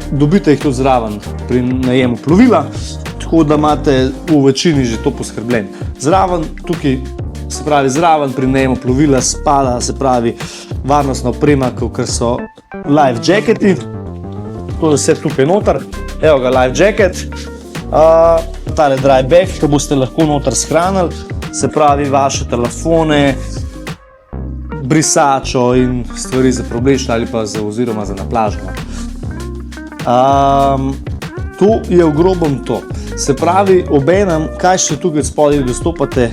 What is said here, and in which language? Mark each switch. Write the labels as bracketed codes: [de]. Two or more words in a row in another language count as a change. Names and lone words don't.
[sl] dobite jih tudi zraven pri najemu plovila, tako da imate v večini že to poskrbljeno. Zraven tukaj, se pravi zraven pri najemu plovila spada, se pravi varnostna oprema, kot so [en] life jacketi, [sl] to je vse tukaj noter, evo ga [en] life jacket, [sl] tale [en] dry bag, [sl] ki boste lahko noter shranili, se pravi vaše telefone, brisačo in stvari za preoblečiti ali pa oziroma za na plažo. To je v grobem to. Se pravi, obenem, kaj še tukaj spodaj dostopate?